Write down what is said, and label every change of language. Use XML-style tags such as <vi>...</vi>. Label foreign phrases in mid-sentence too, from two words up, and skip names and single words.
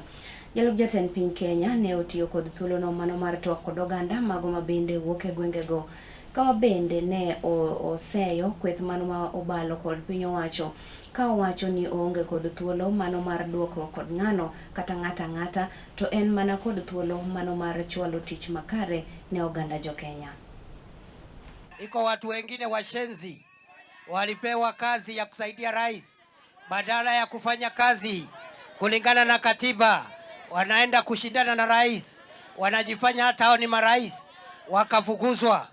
<luo>Jalup jatend piny Kenya ne otiyo kod thuolono mano mar twak kod oganda mago ma bende wuok e gwengego kama bende ne oseyo kweth mano ma obalo kod piny owacho ka owacho ni onge kod thuolo mano mar duoko kod ng'ano kata ng'ata to en mana kod thuolo mano mar chwalo tich makare ne oganda jo Kenya.</luo> <sw>Iko watu wengine washenzi walipewa kazi ya kusaidia rais, badala ya kufanya kazi kulingana na katiba wanaenda kushindana na rais, wanajifanya hata hao ni marais, wakafukuzwa.</sw>